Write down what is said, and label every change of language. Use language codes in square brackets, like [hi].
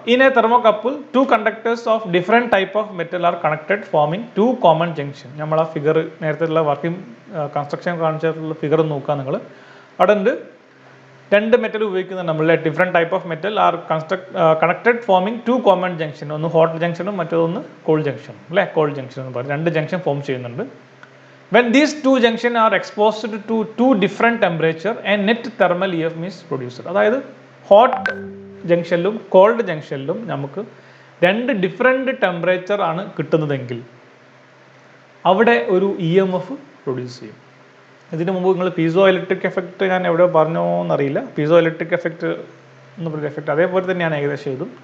[en] In a thermocouple two conductors of different type of metal are connected forming to common junction. [ml] നമ്മൾ ആ figure നേരത്തെ working construction കാണിച്ചിട്ടുള്ള figure നോക്കുക നിങ്ങൾ. അവിടെ ഉണ്ട് രണ്ട് മെറ്റൽ ഉപയോഗിക്കുന്നുണ്ട് നമ്മൾ. [en] Different type of metal are connected forming to common junction. [ml] ഒന്ന് ഹോട്ട് ജംഗ്ഷനും മറ്റൊന്ന് കോൾഡ് ജംഗ്ഷനും അല്ലേ. കോൾഡ് ജംഗ്ഷൻ എന്ന് പറയും. രണ്ട് ജംഗ്ഷൻ ഫോം ചെയ്യുന്നുണ്ട്. [en] When these two junction are exposed to two different temperature and net thermal EF is produced. [ml] അതായത് hot ജംഗ്ഷനിലും called ജംഗ്ഷനിലും നമുക്ക് രണ്ട് ഡിഫറെൻറ്റ് ടെമ്പറേച്ചർ ആണ് കിട്ടുന്നതെങ്കിൽ അവിടെ ഒരു EMF പ്രൊഡ്യൂസ് ചെയ്യും. ഇതിനു മുമ്പ് നിങ്ങൾ പീസോ ഇലക്ട്രിക് എഫക്റ്റ് ഞാൻ എവിടെയോ പറഞ്ഞോ എന്നറിയില്ല. പീസോ ഇലക്ട്രിക് എഫക്റ്റ് എന്ന് പറയുന്ന എഫക്റ്റ് അതേപോലെ തന്നെയാണ് ഏകദേശം ഇതും.